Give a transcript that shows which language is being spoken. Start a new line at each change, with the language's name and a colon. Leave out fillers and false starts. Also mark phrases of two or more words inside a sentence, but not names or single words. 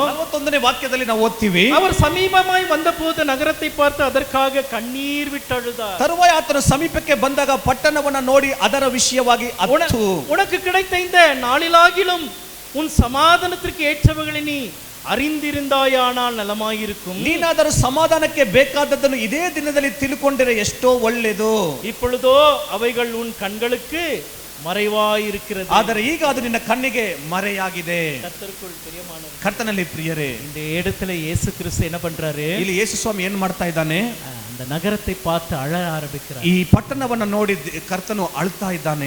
Kannada: 41ನೇ ವಾಕ್ಯದಲ್ಲಿ ನಾವು ಓದ್ತೀವಿ.
Tamil: அவர் சமீபமாய் வந்தபோது நகரத்தை பார்த்து அதற்காக கண்ணீர் விட்டு அழுதார்.
Kannada: ತರುವಾಯ ಆತನು ಸಮೀಪಕ್ಕೆ ಬಂದಾಗ ಪಟ್ಟಣವನ್ನ ನೋಡಿ ಅದರ ವಿಷಯವಾಗಿ ಅತ್ತು.
Tamil: உனக்கு கிடைத்த இந்த நாளிலாகிலும் உன் சமாதானத்திற்கு ஏற்றவைகளை நீ அறிந்திருந்தாயானால் ನಲಮಾயிருக்கும்.
Kannada: ನೀನಾದರೂ ಸಮಾಧಾನಕ್ಕೆ ಬೇಕಾದದ್ದನ್ನು ಇದೇ ದಿನದಲ್ಲಿ ತಿಳ್ಕೊಂಡ್ರೆ ಎಷ್ಟೋ ಒಳ್ಳೆಯದು.
Tamil: இப்பொழுதோ அவைகள் உன் கண்களுக்கு மறைவாயிருக்கிறது.
Kannada: ಆದರೆ ಈಗ ಅದು ನಿನ್ನ ಕಣ್ಣಿಗೆ ಮರೆಯಾಗಿದೆ.
Tamil: கர்த்தருக்குள் பிரியமானவர்களே,
Kannada: ಕರ್ತನಲ್ಲಿ ಪ್ರಿಯರೇ,
Tamil: இந்த இடத்துல இயேசு கிறிஸ்து என்ன பண்றாரு?
Kannada: ಇಲ್ಲಿ ಯೇಸು ಸ್ವಾಮಿ ಏನ್ ಮಾಡ್ತಾ ಇದ್ದಾನೆ?
Tamil: அந்த நகரத்தை பார்த்து அழ ஆரம்பிக்கிறார்.
Kannada: ಈ ಪಟ್ಟಣವನ್ನ ನೋಡಿ ಕರ್ತನು ಅಳ್ತಾ ಇದ್ದಾನೆ.